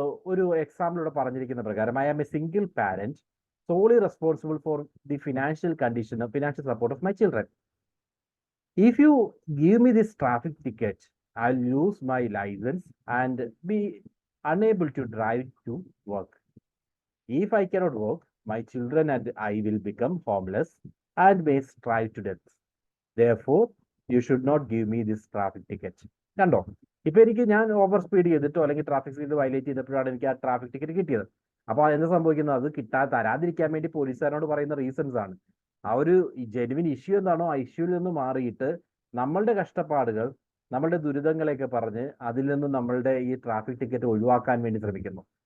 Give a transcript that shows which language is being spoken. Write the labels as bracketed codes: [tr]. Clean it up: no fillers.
[ml] ഒരു എക്സാമ്പിൾ ഇവിടെ പറഞ്ഞിരിക്കുന്ന പ്രകാരം, [en] I am a single parent solely responsible for the financial support of my children. If you give me this traffic ticket, I'll lose my license and be unable to drive to work. If I cannot work, my children and I will become homeless and may starve to death. Therefore, you should not give me this traffic ticket. [ml] കണ്ടോ, ഇപ്പൊ എനിക്ക് ഞാൻ over speed ചെയ്തിട്ടോ അല്ലെങ്കിൽ traffic speed violate ചെയ്തപ്പോഴാണ് എനിക്ക് ആ traffic ticket കിട്ടിയത്. അപ്പോൾ എന്താ സംഭവിക്കുന്നത്? അത് തരാതിരിക്കാൻ വേണ്ടി പോലീസുകാരോട് പറയുന്ന റീസൺസ് ആണ്. ആ ഒരു ജെനുവിൻ ഇഷ്യൂ എന്താണോ ആ ഇഷ്യൂവിൽ നിന്ന് മാറിയിട്ട് നമ്മളുടെ കഷ്ടപ്പാടുകൾ, നമ്മളുടെ ദുരിതങ്ങളെയൊക്കെ പറഞ്ഞ് അതിൽ നിന്ന് നമ്മളുടെ ഈ ട്രാഫിക് ടിക്കറ്റ് ഒഴിവാക്കാൻ വേണ്ടി ശ്രമിക്കുന്നു.